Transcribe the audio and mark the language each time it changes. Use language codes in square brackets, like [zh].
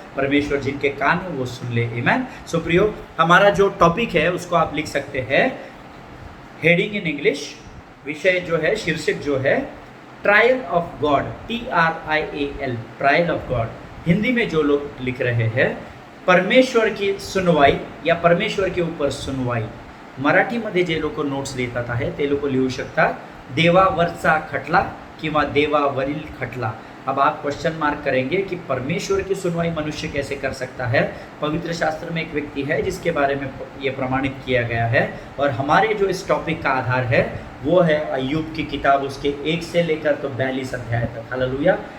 [hi] परमेश्वर जिनके कान है वो सुन ले। आमीन। सो प्रियो, हमारा जो टॉपिक है उसको आप लिख सकते हैं, [en] heading in English, [hi] विषय जो है, शीर्षक जो है, trial of God, TRIAL, trial of God. Hindi में जो लोग लिख रहे हैं, परमेश्वर की सुनवाई या परमेश्वर के ऊपर सुनवाई। [mr] मराठीमध्ये जे लोक नोट्स देतात आहे ते लोक लिहू शकतात देवावरचा खटला किंवा देवावरील खटला। [hi] अब आप क्वेश्चन मार्क करेंगे कि परमेश्वर की सुनवाई मनुष्य कैसे कर सकता है। पवित्र शास्त्र में एक व्यक्ति है जिसके बारे में ये प्रमाणित किया गया है, और हमारे जो इस टॉपिक का आधार है वो है अय्यूब की किताब, उसके 1 से लेकर तो 42 अध्याय तक। हालेलुया।